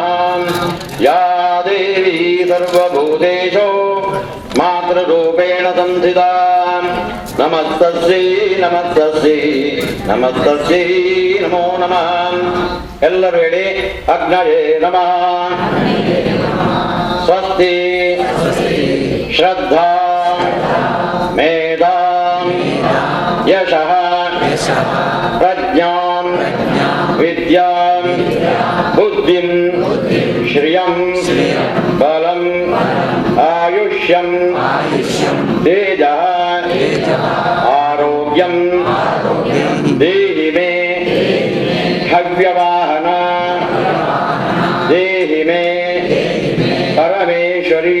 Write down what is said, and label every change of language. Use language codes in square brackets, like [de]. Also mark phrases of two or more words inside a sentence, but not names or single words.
[sa] ಯಾ ದೇವಿ ಸರ್ವಭೂತೇಶೋ ಮಾತೃರೂಪೇಣ ಸಂಸ್ಥಿತಾ ನಮಸ್ತಸ್ಯೈ ನಮಸ್ತಸ್ಯೈ ನಮಸ್ತಸ್ಯೈ ನಮೋ ನಮಃ. [kn] ಎಲ್ಲರೂ ಹೇಳಿ [sa] ಅಗ್ನಯೇ ನಮಃ. ಸ್ವಸ್ತಿ ಶ್ರದ್ಧಾ ಮೇಧಾ ಯಶಃ ಪ್ರಜ್ಞಾಂ ವಿದ್ಯಾಂ ಬುದ್ಧಿಂ ಶ್ರಿಯಂ ಬಲಂ ಆಯುಷ್ಯಂ ತೇಜಃ ಆರೋಗ್ಯಂ ದೇಹಿ ಮೇ ಹವ್ಯವಾಹನ ದೇಹಿ ಮೇ ಪರಮೇಶ್ವರಿ.